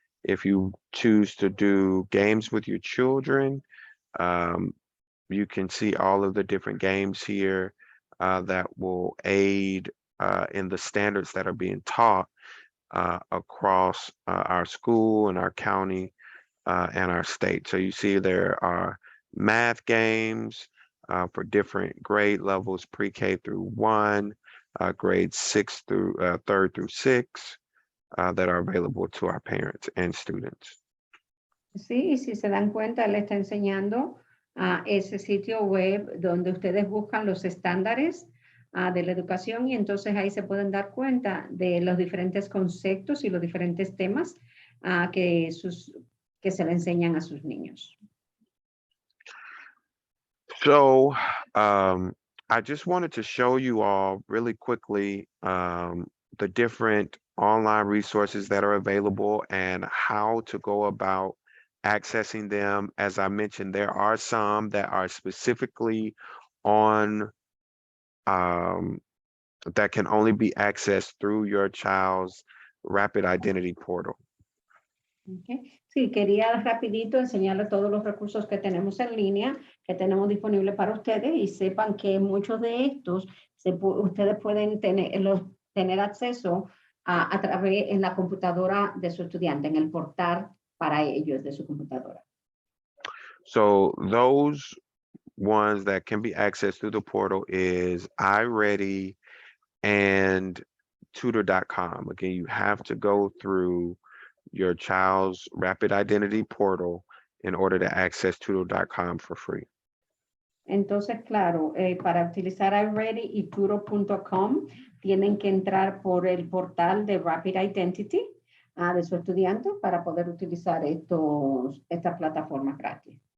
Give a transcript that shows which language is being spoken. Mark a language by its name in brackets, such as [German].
[English] If you choose to do games with your children, you can see all of the different games here that will aid in the standards that are being taught across our school and our county and our state. So you see there are math games for different grade levels, pre-K through 1, grades 6 through 3rd through 6, that are available to our parents and students. [Spanish] Sí, y si se dan cuenta, él está enseñando ese sitio web donde ustedes buscan los estándares de la educación y entonces ahí se pueden dar cuenta de los diferentes conceptos y los diferentes temas que se le enseñan a sus niños. [English] So I just wanted to show you all really quickly the different online resources that are available and how to go about accessing them. As I mentioned, there are some that are specifically on that can only be accessed through your child's Rapid Identity Portal. Okay. [Spanish] Sí, quería rapidito enseñarle todos los recursos que tenemos en línea, que tenemos disponibles para ustedes y sepan que muchos de estos ustedes pueden tener acceso a través en la computadora de su estudiante, en el portal para ellos de su computadora. [English] So those ones that can be accessed through the portal is iReady and tutor.com. Again, you have to go through your child's Rapid Identity Portal in order to access tutor.com for free. [Spanish] Entonces, claro, para utilizar iReady y Turo.com tienen que entrar por el portal de Rapid Identity de su estudiante para poder utilizar estas plataformas gratis.